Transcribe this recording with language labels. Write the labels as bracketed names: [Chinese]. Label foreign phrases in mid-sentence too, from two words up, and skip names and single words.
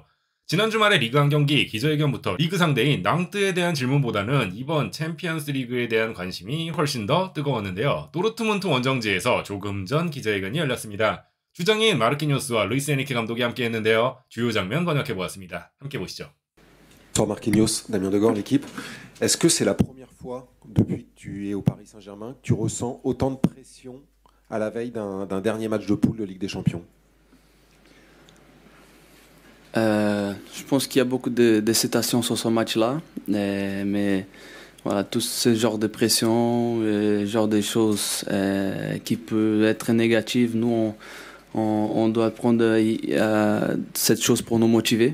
[Korean] 지난 주말에 리그 한 경기 기자회견부터 리그 상대인 낭뜨에 대한 질문보다는 이번 챔피언스 리그에 대한 관심이 훨씬 더 뜨거웠는데요. 도르트문트 원정지에서 조금 전 기자회견이 열렸습니다. 주장인 마르키뉴스와 루이스 에니케 감독이 함께했는데요. 주요 장면 번역해보았습니다. 함께 보시죠. [French] Marquinhos, Damien Degord, l'équipe. Est-ce que c'est la première fois depuis que tu es au Paris Saint-Germain que tu ressens autant de pression à la veille d'un dernier match de poule de Ligue des Champions? Je pense qu'il y a beaucoup d'excitation sur ce match-là, mais voilà, tout ce genre de pression, genre de choses qui peuvent être négatives, nous on doit prendre cette chose pour nous motiver.